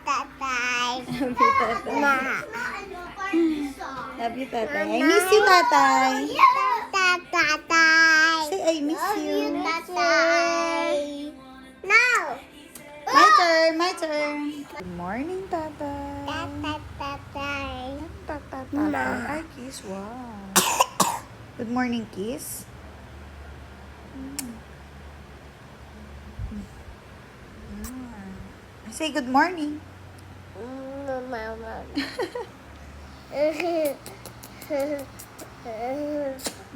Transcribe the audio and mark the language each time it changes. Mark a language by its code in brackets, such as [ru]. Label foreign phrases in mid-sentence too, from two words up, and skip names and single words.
[en] Love you, tatay. I miss you, tatay. Tata. Say, I miss Love you, you. Tata. Now. My turn. Good morning, tatay. Tata. Ay, kiss. Wow. Good morning, kiss. Say good morning. Mama.